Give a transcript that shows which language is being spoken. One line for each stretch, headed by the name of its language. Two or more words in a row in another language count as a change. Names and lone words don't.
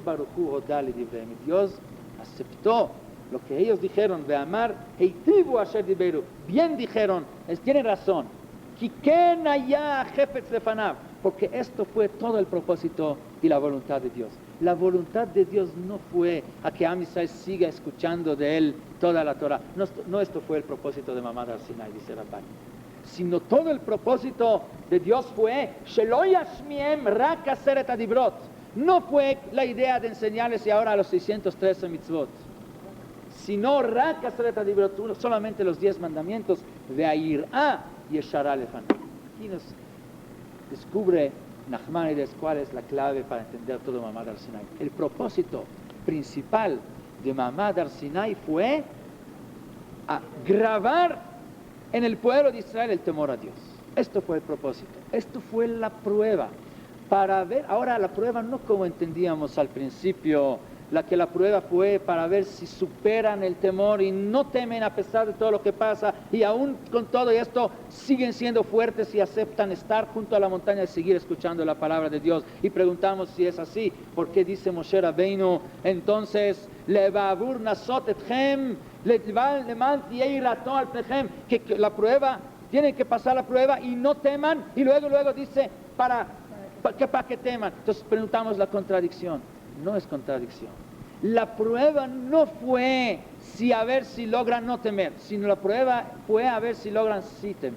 Spanish: Dios aceptó lo que ellos dijeron, bien dijeron, tienen razón, porque esto fue todo el propósito y la voluntad de Dios. La voluntad de Dios no fue a que Am Israel siga escuchando de él toda la Torah. No esto fue el propósito de Mamad Har Sinai, dice Rabbani. Sino todo el propósito de Dios fue
Hebrew: שלא ישמיעם רק עשרת הדברות.
Spanish: No fue la idea de enseñarles y ahora a los 613 mitzvot.
Hebrew: Sino רק עשרת הדברות,
Spanish: solamente los 10 mandamientos.
Hebrew: ויראה ישרה לפניו.
Spanish: Aquí nos descubre Nachmanides cuál es la clave para entender todo Mamad Har Sinai. El propósito principal de Mamad Har Sinai fue a grabar en el pueblo de Israel el temor a Dios. Esto fue el propósito. Esto fue la prueba para ver, ahora la prueba no como entendíamos al principio la prueba fue para ver si superan el temor y no temen a pesar de todo lo que pasa, y aún con todo esto siguen siendo fuertes y aceptan estar junto a la montaña y seguir escuchando la palabra de Dios. Y preguntamos si es así, ¿por qué dice Moshe Rabbeinu entonces
Hebrew: לבעבור נסות אתכם למען יראתו על פניכם,
Spanish: que la prueba, tienen que pasar la prueba y no teman, y luego dice para que teman? Entonces preguntamos la contradicción. No es contradicción. La prueba no fue a ver si logran no temer, sino la prueba fue a ver si logran sí temer.